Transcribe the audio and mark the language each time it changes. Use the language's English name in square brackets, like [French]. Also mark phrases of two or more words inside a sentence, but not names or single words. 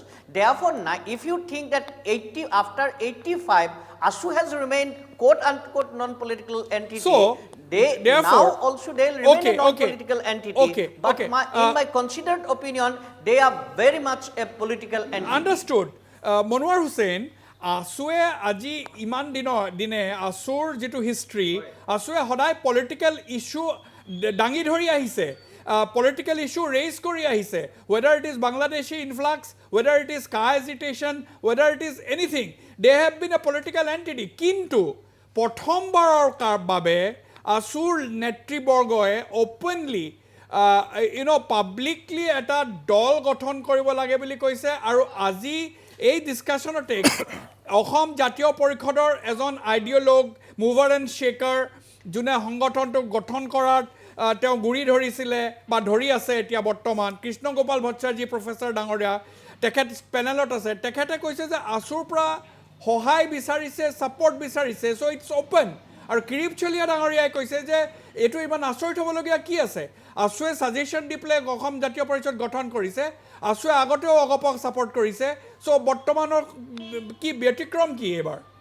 [English] Therefore, if you think that after 85, ASU has remained quote-unquote non-political entity. So, they therefore, now also they'll remain a non-political entity. But in my considered opinion, they are very much a political entity. Understood. Monwar Hussain, [Assamese] ASUয়ে আজি ইমান দিনে ASUৰ যেটো হিষ্ট্ৰী ASUয়ে সদায় [English] political issue [Assamese] ডাঙি ধৰি আহিছে [English] political issue raise [Assamese] কৰি আহিছে [English] whether it is Bangladeshi influx whether it is car agitation whether it is anything they have been a political entity [Assamese] কিন্তু প্ৰথমবাৰৰ বাবে ASUৰ নেতৃবৰ্গয়ে [English] openly publicly [Assamese] এটা দল গঠন কৰিব লাগে বুলি কৈছে আৰু আজি এই ডিসকাশনতে অসম জাতীয় পৰিষদৰ এজন [English] ideologue mover and shaker [Assamese] যোনে সংগঠনটো গঠন কৰাত তেওঁ গুৰি ধৰিছিলে বা ধৰি আছে এতিয়া বৰ্তমান কৃষ্ণ গোপাল ভট্টাচাৰ্য প্ৰফেসৰ ডাঙৰীয়া তেখেত পেনেলত আছে তেখেতে কৈছে যে ASUৰ পৰা সহায় বিচাৰিছে সাপোৰ্ট বিচাৰিছে [English] so it's open [Assamese] আৰু কিৰিপ চলিয়া ডাঙৰীয়াই কৈছে যে এটো ইমান আচৰিত হ'বলগীয়া কি আছে ASUয়ে সাজেশন দি প্লে অসম জাতীয় পৰিষদ গঠন কৰিছে ASUয়ে আগতেও অগপক সাপোৰ্ট কৰিছে সো বৰ্তমানৰ কি ব্যতিক্ৰম কি এবাৰ